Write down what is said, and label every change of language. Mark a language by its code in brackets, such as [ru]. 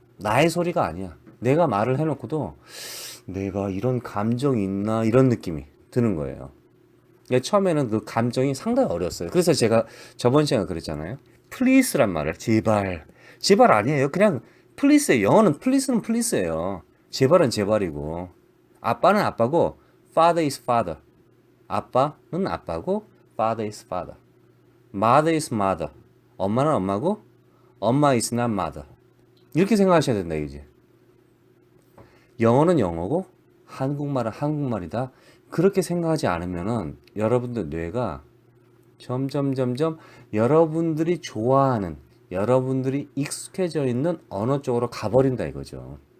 [ko] 나의 소리가 아니야. 내가 말을 해놓고도 내가 이런 감정이 있나 이런 느낌이 드는 거예요. 처음에는 그 감정이 상당히 어려웠어요. 그래서 제가 저번 시간에 그랬잖아요. please란 말을 제발 아니에요. 그냥 please예요. 영어는 please는 please예요. 제발은 제발이고 아빠는 아빠고 [en] father is father. [ko] 아빠는 아빠고 [en] father is father. mother is mother. [ko] 엄마는 엄마고 엄마 [en] is not mother. [ko] 이렇게 생각하셔야 된다 이제. 영어는 영어고 한국말은 한국말이다. 그렇게 생각하지 않으면은 여러분들 뇌가 점점 여러분들이 좋아하는 여러분들이 익숙해져 있는 언어 쪽으로 가버린다 이거죠.